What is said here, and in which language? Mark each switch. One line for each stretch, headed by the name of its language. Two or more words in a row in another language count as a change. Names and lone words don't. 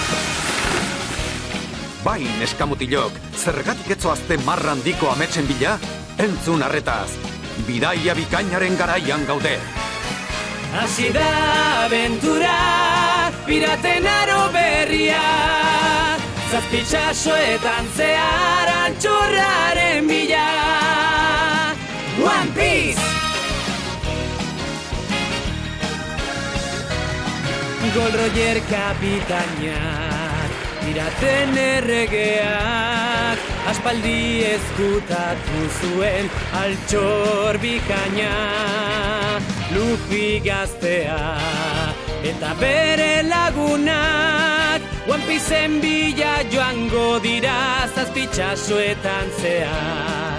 Basque: Bai, neskamutilok, zergatik etzoazte marra handiko ametsen bila? Entzun arretaz, bidaia bikainaren garaian gaude. Hasi da aventura, piraten aro berria, zazpitsasoetan zehar altxorraren bila. One Piece! Gold Roger kapitainak, piraten erregeak, aspaldi ezkutatu zuen altxor bikaina. Luffy gaztea eta bere lagunak One Pieceen bila joango dira zazpitsasoetan zehar.